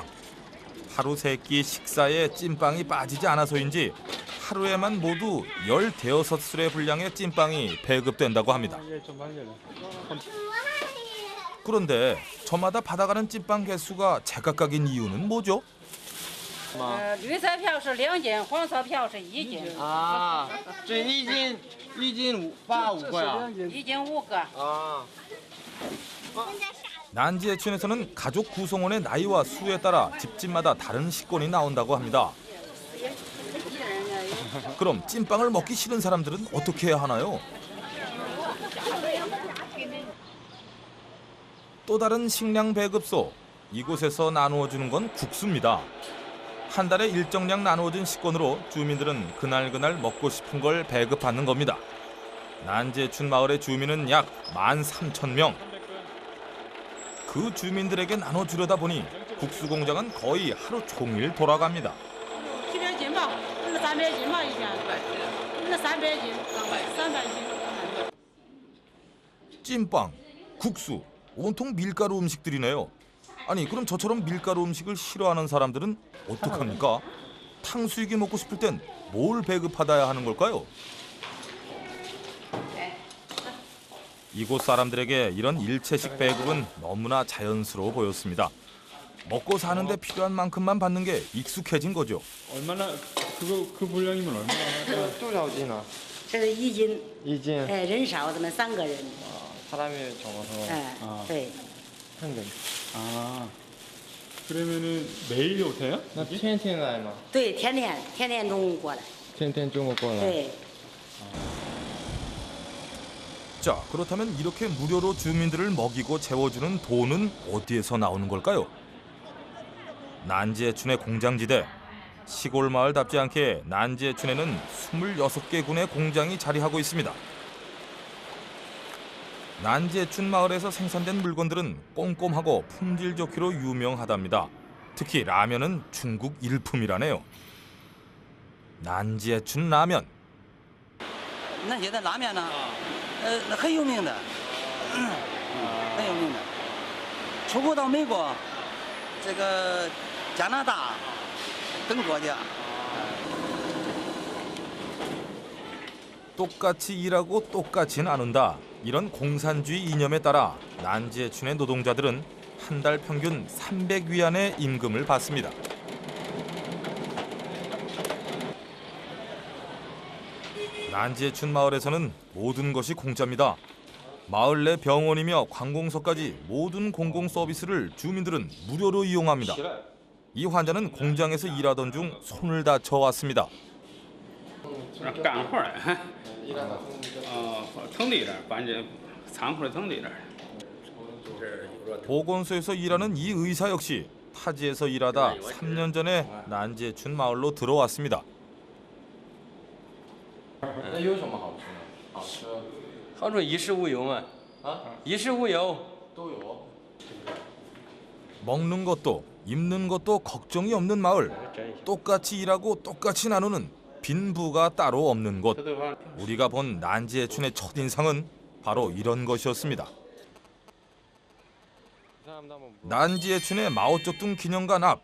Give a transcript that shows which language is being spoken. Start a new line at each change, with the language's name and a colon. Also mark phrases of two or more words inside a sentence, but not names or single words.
Korean: 하루 세 끼 식사에 찐빵이 빠지지 않아서인지 하루에만 모두 15술의 분량의 찐빵이 배급된다고 합니다. 그런데 저마다 받아가는 찐빵 개수가 제각각인 이유는 뭐죠?
Chinese: 绿色票是2斤，黄色票是1斤。啊，这一斤5个呀。 1斤5个。啊。
Korean: 난지에춘에서는 가족 구성원의 나이와 수에 따라 집집마다 다른 식권이 나온다고 합니다. 그럼 찐빵을 먹기 싫은 사람들은 어떻게 해야 하나요? 또 다른 식량 배급소. 이곳에서 나누어주는 건 국수입니다. 한 달에 일정량 나누어진 식권으로 주민들은 그날그날 먹고 싶은 걸 배급받는 겁니다. 난지에춘 마을의 주민은 약 13,000명. 그 주민들에게 나눠주려다 보니 국수 공장은 거의 하루 종일 돌아갑니다.
Chinese: 700斤吧，那300斤吧，一天，那300斤，300斤。
Korean: 찐빵, 국수, 온통 밀가루 음식들이네요. 아니 그럼 저처럼 밀가루 음식을 싫어하는 사람들은 어떡합니까? 탕수육이 먹고 싶을 땐 뭘 배급받아야 하는 걸까요? 이곳 사람들에게 이런 일체식 배급은 너무나 자연스러워 보였습니다. 먹고 사는데 필요한 만큼만 받는 게 익숙해진 거죠. 얼마나 그 분량이면 얼마나?
Chinese: 多少斤啊？这是1斤。 1斤。哎，人少，咱们3个人。
Korean: 사람이 적어서.
Chinese: 哎，对。
Korean: 한 근. 아, 그러면은 매일 오세요?
Chinese: 那天天来吗？对，天天中午过来。天天中午过来。对。
Korean: 자, 그렇다면 이렇게 무료로 주민들을 먹이고 재워주는 돈은 어디에서 나오는 걸까요? 난지에춘의 공장지대. 시골 마을답지 않게 난지에춘에는 26개 군의 공장이 자리하고 있습니다. 난지에춘 마을에서 생산된 물건들은 꼼꼼하고 품질 좋기로 유명하답니다. 특히 라면은 중국 일품이라네요. 난지에춘 라면.
Chinese: 那些的拉面呢，很有名的，很有名的，出口到美国、这个加拿大等国家。
Korean: 똑같이 일하고 똑같이 나눈다. 이런 공산주의 이념에 따라 난지에춘의 노동자들은 한 달 평균 300위안의 임금을 받습니다. 난지에춘 마을에서는 모든 것이 공짜입니다. 마을 내 병원이며 관공서까지 모든 공공 서비스를 주민들은 무료로 이용합니다. 이 환자는 공장에서 일하던 중 손을 다쳐 왔습니다.
Chinese: 干活儿，疼一点，反正仓库疼一点。
Korean: 보건소에서 일하는 이 의사 역시 타지에서 일하다 3년 전에 난지에춘 마을로 들어왔습니다.
Chinese: 那有什么好吃呢？好吃。好处衣食无忧嘛。啊，衣食无忧。都有。
Korean: 먹는 것도 입는 것도 걱정이 없는 마을. 똑같이 일하고 똑같이 나누는 빈부가 따로 없는 곳. 우리가 본 난지에춘의 첫인상은 바로 이런 것이었습니다. 난지에춘의 마오쩌둥 기념관 앞.